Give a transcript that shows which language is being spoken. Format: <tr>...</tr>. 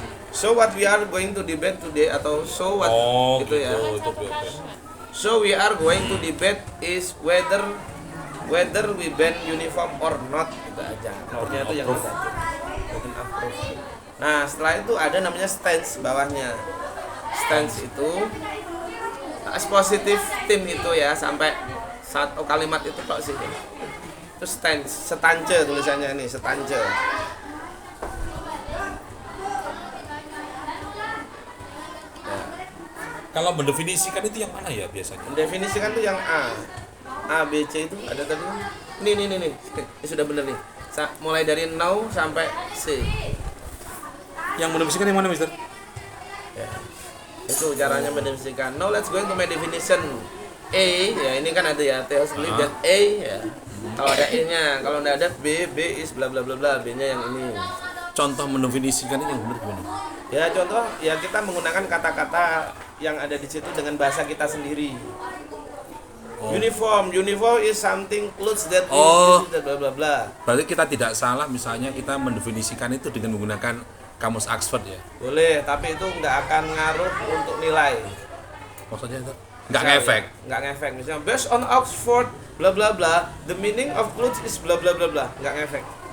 <en>so what we are going to debate today</en> <id>atau</id> <en>so what</en> <id>gitu ya. itu BOP.</id> <en>So we are going to debate is whether we ban uniform or not,</en> <id>gitu aja. Nomornya itu yang kita.</id> <en>Burden of proof.</en> <id>Nah, setelah itu ada namanya stance bawahnya. Stance itu positive tim itu ya, sampai satu kalimat itu kok sih. Itu stance, stance tulisannya ini, stance. Kalau mendefinisikan itu yang mana ya biasanya? Mendefinisikan tuh yang A, B, C itu ada tadi. Nih. Ini sudah benar nih. Mulai dari now sampai C. Yang mendefinisikan yang mana, Mister? Ya. Itu caranya mendefinisikan.</id> <en>Now let's go into my definition.</en> <id>A, ya ini kan ada ya,</id> <en>Theo believe that A</en> <id>ya. Kalau ada E-nya, kalau tidak ada</id> <en>B is bla bla bla bla,</en> <id>B-nya yang ini. Contoh mendefinisikan itu yang benar gimana? Ya contoh ya kita menggunakan kata-kata yang ada di situ dengan bahasa kita sendiri.</id> <en>Uniform is something clothes that we use, bla bla bla.</en> <id>Berarti kita tidak salah misalnya kita mendefinisikan itu dengan menggunakan kamus Oxford ya? Boleh, tapi itu nggak akan ngaruh untuk nilai. Maksudnya itu? Nggak ngefek? Nggak ngefek. Misalnya</id> <en>based on Oxford bla bla</en> <id>bla, the meaning of clothes is bla bla bla bla, nggak ngefek.</id>